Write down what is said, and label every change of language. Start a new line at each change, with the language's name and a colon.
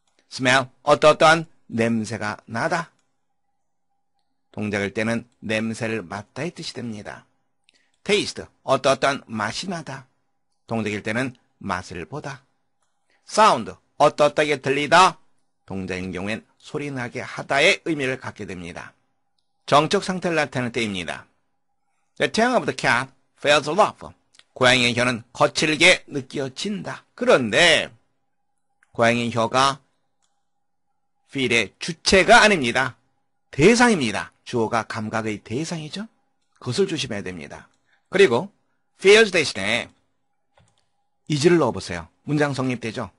Korean: smell, 어떠한 냄새가 나다. 동작일 때는 냄새를 맡다의 뜻이 됩니다. taste, 어떠한 맛이 나다. 동작일 때는 맛을 보다. sound, 어떠하게 들리다. 동작인 경우엔 소리 나게 하다의 의미를 갖게 됩니다. 정적 상태를 나타낼 때입니다.
English: The tongue of the cat feels rough.
Korean: 고양이의 혀는 거칠게 느껴진다. 그런데 고양이의 혀가 feel의 주체가 아닙니다. 대상입니다. 주어가 감각의 대상이죠. 그것을 조심해야 됩니다. 그리고 feels 대신에 is를 넣어보세요. 문장 성립되죠.